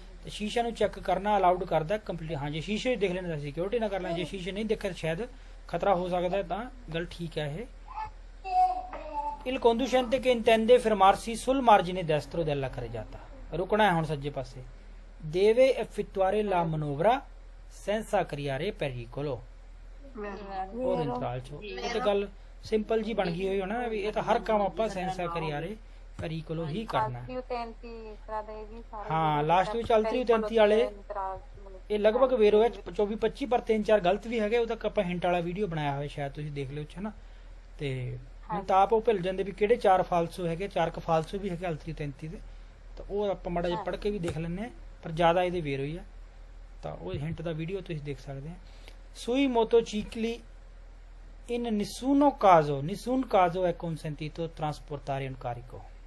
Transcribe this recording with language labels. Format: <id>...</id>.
<pa>ਤੇ ਸ਼ੀਸ਼ੇ ਨੂੰ ਚੈੱਕ ਕਰਨਾ ਅਲਾਉਡ ਕਰਦਾ ਕੰਪਲੀਟ, ਹਾਂਜੀ, ਸ਼ੀਸ਼ੇ ਦੇਖ ਲੈਣਾ, ਸਿਕਿਉਰਿਟੀ ਨਾ ਕਰ ਲੈਣਾ, ਜੇ ਸ਼ੀਸ਼ੇ ਨਹੀਂ ਦੇਖੇ ਸ਼ਾਇਦ ਖਤਰਾ ਹੋ ਸਕਦਾ, ਤਾਂ ਗੱਲ ਠੀਕ ਹੈ ਇਹ।</pa> <it>il conducente che intende fermarsi sul margine destro della carreggiata,</it> <pa>ਰੁਕਣਾ ਹੈ ਹੁਣ ਸੱਜੇ ਪਾਸੇ,</pa> <it>deve effettuare la manovra senza creare pericolo,</it> <pa>ਹੋਰ ਇੰਤਰਾਲ ਚ। ਇਹ ਤਾਂ ਗੱਲ ਸਿੰਪਲ ਜੀ ਬਣ ਗਈ ਹੋਈ ਹੋਣਾ ਵੀ, ਇਹ ਤਾਂ ਹਰ ਕੰਮ ਆਪਾਂ</pa> <it>senza creare pericolo</it> <pa>ਹੀ ਕਰਨਾ। ਹਾਂ, ਲਾਸਟ ਵਿੱਚ ਅਲਤਰੀ 33 ਵਾਲੇ ਇਹ ਲਗਭਗ ਵੇਰੋ ਹੈ 24-25 ਪਰ 3-4 ਗਲਤ ਵੀ ਹੈਗੇ, ਉਹ ਤੱਕ ਆਪਾਂ ਹਿੰਟ ਵਾਲਾ ਵੀਡੀਓ ਬਣਾਇਆ ਹੋਇਆ, ਸ਼ਾਇਦ ਤੁਸੀਂ ਦੇਖ ਲਿਓ, ਹੈ ਨਾ। ਤੇ ਹੁਣ ਤਾਂ ਆਪ ਉਹ ਭੁੱਲ ਜਾਂਦੇ ਵੀ ਕਿਹੜੇ 4 ਫਾਲਸੋ ਹੈਗੇ, 4 ਕ ਫਾਲਸੋ ਵੀ ਹੈਗੇ ਅਲਤਰੀ 33 ਦੇ, ਤਾਂ ਉਹ ਆਪਾਂ ਮਾੜਾ ਜਿਹਾ ਪੜ੍ਹ ਕੇ ਵੀ ਦੇਖ ਲੈਂਦੇ ਹਾਂ, ਪਰ ਜ਼ਿਆਦਾ ਇਹਦੇ ਵੇਰੋ ਹੀ ਆ, ਤਾਂ ਉਹ ਹਿੰਟ ਦਾ ਵੀਡੀਓ ਤੁਸੀਂ ਦੇਖ ਸਕਦੇ ਆ।</pa> <it>Sui motocicli in nessuno caso è consentito trasportare un carico।</it>